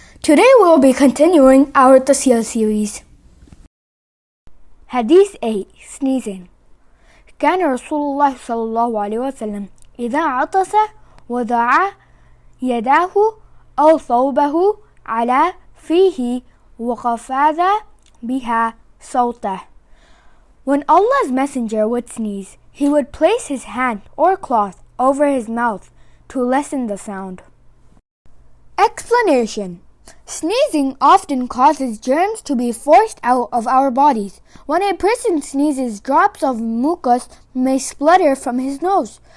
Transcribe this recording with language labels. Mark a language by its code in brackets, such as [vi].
[en] Today we will be continuing our Tas-heel series. Hadith 8, Sneezing. [ar] كان رسول الله صلى الله عليه وسلم إذا عطس وضع يداه أو ثوبه على فيه وخفض بها صوته. [en] When Allah's Messenger would sneeze, he would place his hand or cloth over his mouth to lessen the sound. Explanation. Sneezing often causes germs to be forced out of our bodies. When a person sneezes, drops of mucus may splutter from his nose.